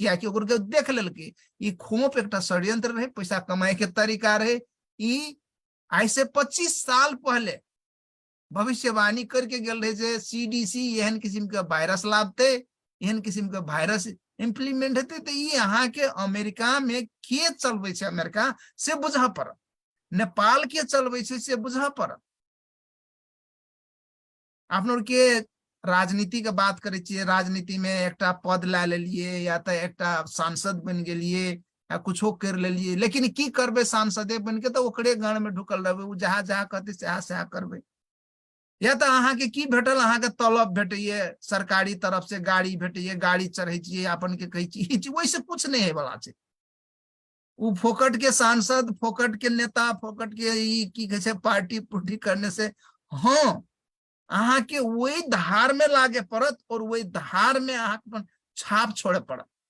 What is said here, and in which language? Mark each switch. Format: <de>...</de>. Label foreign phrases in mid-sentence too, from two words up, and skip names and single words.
<mai>किया कि ओकर के देख लेलके ई खोप एकटा षड्यंत्र रहे, पैसा कमाए के तरीका रहे। ई आज से 25 साल पहले भविष्यवाणी करके गेल रहे जे सीडीसी एहन किस्म के वायरस लाबते, एहन किस्म के वायरस इम्प्लीमेंट हेते। तो ये यहाँ के अमेरिका में के चलबे छे, अमेरिका से बुझा पड़त, नेपाल के चलबे छे से बुझा पड़त। आप के राजनीति के बात करे छिए, राजनीति में एकटा पद ला लेलिए या तो एकटा सांसद बन गेलिए या कुछो कर लेलिए, लेकिन की करबे सांसदे बन के, तो ओकरे गण में ढुकल रहबे, उ जहाँ जहाँ कहते सह करबे। या तो अहाँ के की भेटल, अहाँ के तलब भेटैये, सरकारी तरफ से गाड़ी भेटैये, गाड़ी चढ़े छिए, अपन के कहे छी, वैसे कुछ नहीं है वाला छे। उ फोकट के सांसद, फोकट के नेता, फोकट के ई की कहे छे पार्टी पुर्टी करने से हाँ अहाँ के वही धार में लागे पड़त, और वही धार में अहाँ अपन छाप छोड़े पड़त।</mai>